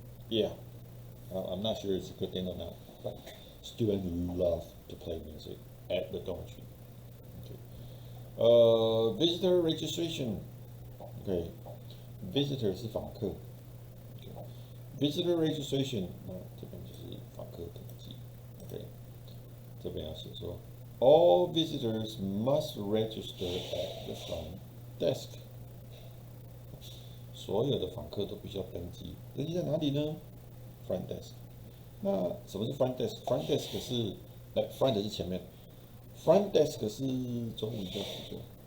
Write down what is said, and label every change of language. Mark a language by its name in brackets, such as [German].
[English] Yeah, I'm not sure it's a good thing or not, but students love to play music at the dormitory. Okay. Visitor registration. Okay, visitor [Chinese] 是访客。 [English] Okay. Visitor registration， [Chinese] 那这边就是访客登记。 [English] Okay. [Chinese] 这边要写说 [English] ，all visitors must register at the front desk. [Chinese] 所有的访客都必须要登记，登记在哪里呢 ？Front desk。那什么是 front desk？Front desk 是，front 是前面 ，front desk 是中文叫什么？